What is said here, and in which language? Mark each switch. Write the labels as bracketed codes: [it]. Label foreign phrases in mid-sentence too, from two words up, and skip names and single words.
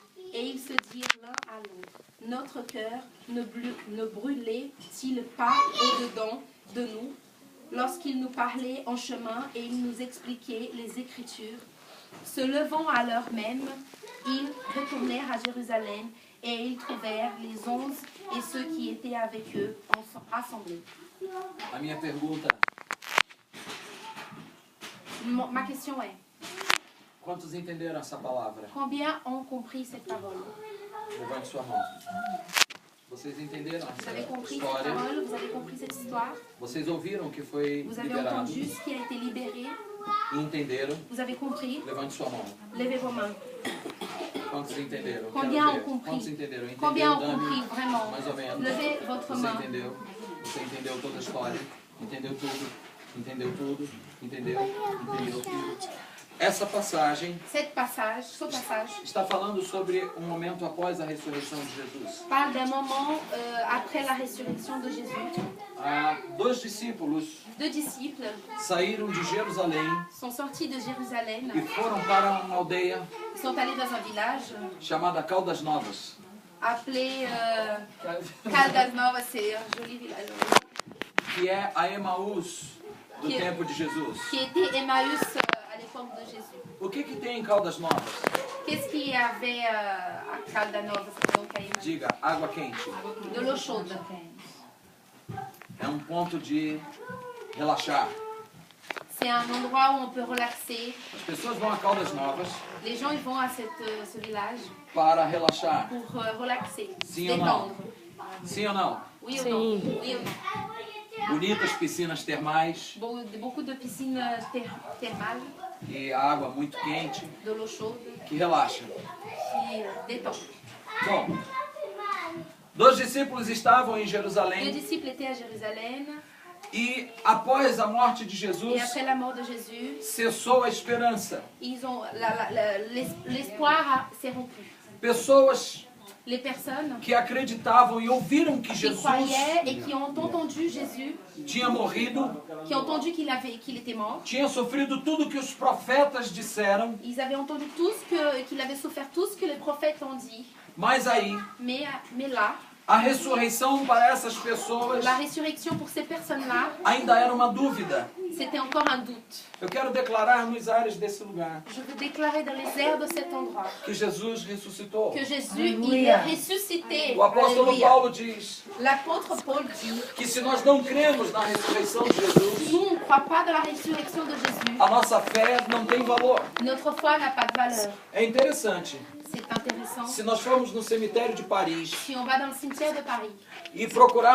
[fr] Et ils se dirent l'un à l'autre, notre cœur ne brûlait-il pas au-dedans de nous lorsqu'il nous parlait en chemin et il nous expliquait les Écritures? Se levant à l'heure même, ils retournèrent à Jérusalem et ils trouvèrent les 11 et ceux qui étaient avec eux assemblés. [pt] A minha pergunta, [fr] Ma question est, [pt] quantos entenderam essa palavra? [fr] combien ont compris cette parole? [pt] Levante sua mão. Vocês entenderam [fr] Vous [pt] essa [fr] avez compris cette [pt] história? [fr] parole? Vous avez compris cette histoire? [pt] Vocês ouviram o que foi [fr] Vous avez [pt] liberado [fr] entendu ce qui a été libéré? [pt] e entenderam? [fr] Vous avez compris? [pt] Levante sua mão. [fr] Levez vos mains. [pt] Quantos entenderam? [fr] Combien [pt] Quero [fr] ont [pt] ver. [fr] compris? [pt] Quantos entenderam? Entendeu, [fr] Combien ont [pt] Dani? [fr] compris vraiment? [pt] Mais ou menos. [fr] Levez votre [pt] Você [fr] main. [pt] entendeu? Você entendeu toda a história? Entendeu tudo? Entendeu tudo? Entendeu? Entendeu tudo? Essa passagem [fr] Ce passage [pt] está falando sobre um momento após a ressurreição de Jesus. [fr] parle d'un moment après la résurrection de Jésus. [pt] Dois discípulos [fr] Deux disciples [pt] saíram de Jerusalém [fr] sont sortis de Jérusalem. [pt] e foram para uma aldeia [fr] Ils sont allés dans un village [pt] chamada Caldas Novas. [fr] appelé Caldas Novas, c'est un joli village, [pt] Que é a Emaús do [fr] Que- [pt] tempo de Jesus. [fr] qui était Emmaüs à l'époque de Jésus. [pt] O que tem em Caldas Novas? [fr] Qu'est-ce qu'il y avait à Caldas Novas, donc à Emmaüs? [pt] Diga, água quente. [fr] De l'eau chaude. [pt] É um ponto de relaxar. [fr] C'est un endroit où on peut relaxer. [pt] As pessoas vão a Caldas Novas [fr] Les gens ils vont à ce village [pt] para relaxar. [fr] pour relaxer, se [pt] Sim ou não? [fr] détendre. [pt] Sim ou não? [fr] Oui ou [pt] Sim. [fr] non? Oui ou non? [pt] Bonitas piscinas termais [fr] Beaucoup de piscines thermales, [pt] e a água muito quente [fr] de l'eau chaude [pt] que relaxa. [fr] qui détend. [pt] Bom, dois discípulos estavam em [fr] Les [pt] Jerusalém [fr] disciples étaient à Jérusalem [pt] e após a morte de [fr] et [pt] Jesus [fr] après la mort de Jésus, [pt] cessou a esperança. [fr] ils ont l'espoir s'est rompu. [pt] Pessoas [fr] Les personnes [pt] que acreditavam e ouviram que [fr] qui [pt] Jesus [fr] croyaient et qui ont entendu Jésus, [pt] tinha morrido, [fr] qui ont entendu qu'il était mort, [pt] tinha sofrido tudo que os profetas disseram, [fr] ils avaient entendu qu'il avait souffert tout ce que les prophètes ont dit. [pt] mas aí [fr] Mais là, [pt] a ressurreição para essas pessoas [fr] la résurrection pour ces personnes-là, [pt] ainda era uma dúvida. [fr] c'était encore un doute. [pt] Eu quero declarar nos ares desse lugar [fr] Je veux déclarer dans les airs de cet endroit [pt] que Jesus ressuscitou. [fr] que Jésus, il est ressuscité. [pt] O apóstolo [fr] Alléluia. [pt] Paulo diz [fr] L'apôtre Paul dit, [pt] que se nós não cremos na ressurreição de Jesus, [fr] nous, on ne croit pas dans la résurrection de Jésus. [pt] a nossa fé não tem valor. [fr] Notre foi n'a pas de valeur. [pt] É interessante, [fr] C'est intéressant. [pt] se nós formos no cemitério de Paris [fr] Si on va dans le cimetière de Paris [pt] e procurar